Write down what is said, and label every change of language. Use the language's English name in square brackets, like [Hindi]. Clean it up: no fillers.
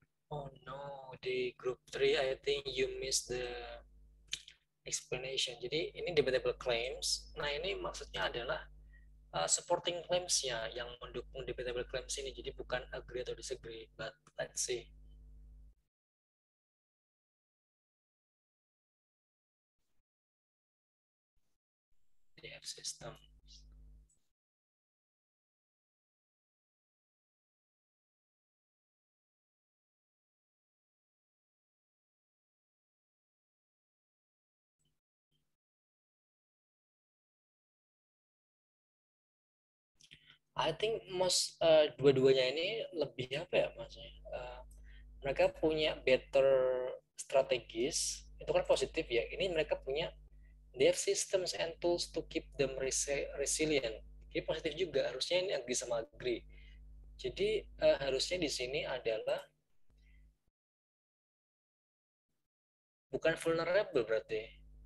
[English] Oh no, the group 3 I think you missed the explanation. [Indonesian] Jadi ini debatable claims. Nah ini maksudnya adalah supporting claims-nya yang mendukung debatable claims ini. Jadi bukan agree atau disagree, [English] but let's see. DF system. I think most [Indonesian] dua-duanya ini lebih apa ya maksudnya? Mereka punya better strategis, itu kan positif ya. Ini mereka punya [English] they have systems and tools to keep them resilient. [Indonesian] Jadi positif juga, harusnya ini agree sama agree. Jadi harusnya di sini adalah bukan vulnerable berarti.